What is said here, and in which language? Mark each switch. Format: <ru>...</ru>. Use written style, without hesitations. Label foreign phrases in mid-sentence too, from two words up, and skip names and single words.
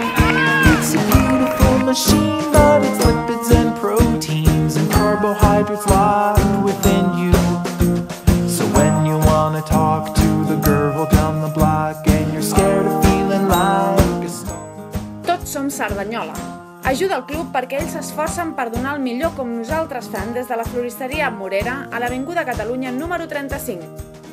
<en>It's a beautiful machine, but it's lipids and proteins and carbohydrates locked within you. So when you wanna talk to the girl down the block and you're scared of feeling like a stalker.</en> <ca>Tots som Cerdanyola. Ajuda el club perquè ells s'esforcen per donar el millor com nosaltres fem des de la floristeria Morera a l'Avinguda Catalunya número 35.</ca>